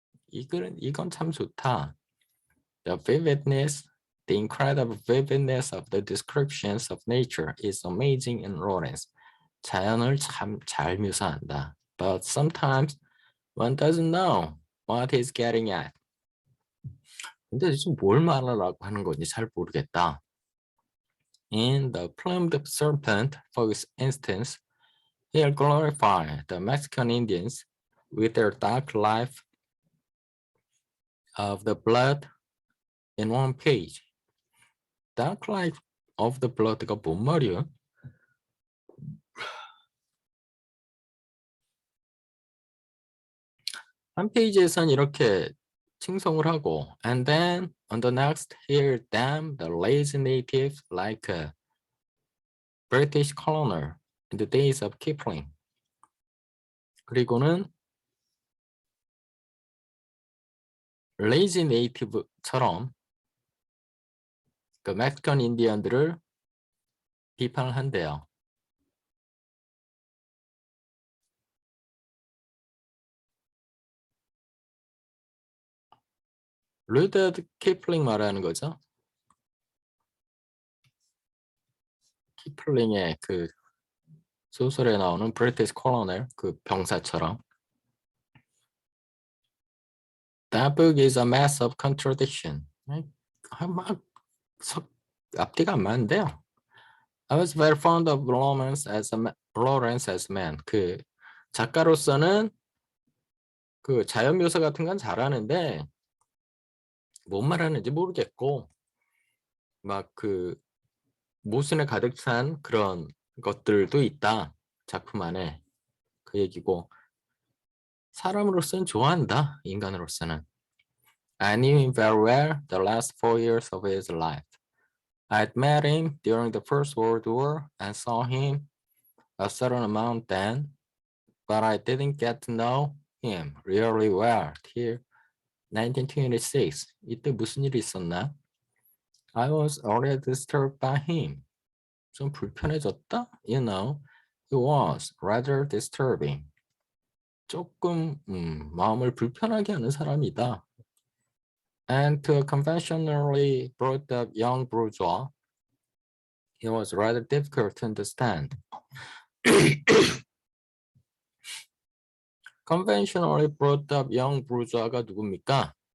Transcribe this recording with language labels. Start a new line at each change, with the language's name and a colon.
Korean: 이건 참 좋다.
English: The vividness, the incredible vividness of the descriptions of nature is amazing in Lawrence.
Korean: 자연을 참 잘 묘사한다.
English: But sometimes one doesn't know what he's getting at.
Korean: 근데 지금 뭘 말하려고 하는 건지 잘 모르겠다.
English: In The Plumed Serpent, for instance, he'll glorify the Mexican Indians with their dark life of the blood in one page. Dark life of the blood가
Korean: 뭔 말이야? 한 페이지에선 이렇게 칭송을 하고
English: and then on the next hear them the lazy natives like a British colonial in the days of Kipling.
Korean: 그리고는 lazy native처럼 그 멕시칸 인디언들을 비판을 한대요. 루드야드 키플링 말하는 거죠. 키플링의 그 소설에 나오는 브리티시 콜로넬 그 병사처럼
English: That book is a mess of contradiction.
Korean: 막 앞뒤가 안 맞는데요.
English: I was very fond of Lawrence as a man.
Korean: 그 작가로서는 그 자연 묘사 같은 건 잘하는데 뭔 말하는지 모르겠고 막 그 모순에 가득 찬 그런 것들도 있다. 작품 안에 그 얘기고 사람으로서는 좋아한다. 인간으로서는.
English: I knew him very well the last 4 years of his life. I'd met him during the First World War and saw him a certain amount then, but I didn't get to know him really well till 1926.
Korean: 이때 무슨 일이 있었나?
English: I was already disturbed by him.
Korean: 좀 불편해졌다?
English: You know, it was rather disturbing.
Korean: 조금 마음을 불편하게 하는 사람이다.
English: And to a conventionally brought up young bourgeois, it was rather difficult to understand. Conventionally brought up young bourgeois가
Korean: 누굽니까?